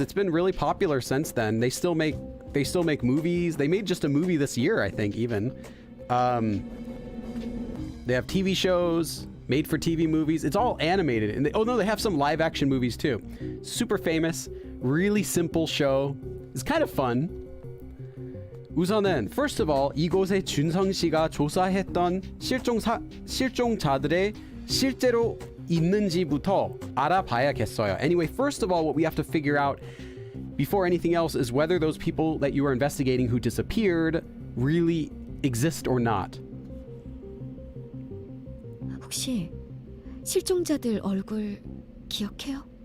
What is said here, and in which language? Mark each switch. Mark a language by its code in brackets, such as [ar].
[en] It's been really popular since then. They still make movies. They made just a movie this year, I think, even. They have TV shows, made for TV movies. It's all animated. And they have some live action movies too. Super famous, really simple show. It's kind of fun. [ko] 우선은 [en] first of all, [ko] 이곳에 준성 씨가 조사했던 실종자들의 실제로 있는지부터 알아봐야겠어요. [en] Anyway, first of all, what we have to figure out before anything else is whether those people that you are investigating who disappeared really exist or not. [ko] 혹시 실종자들 얼굴 기억해요?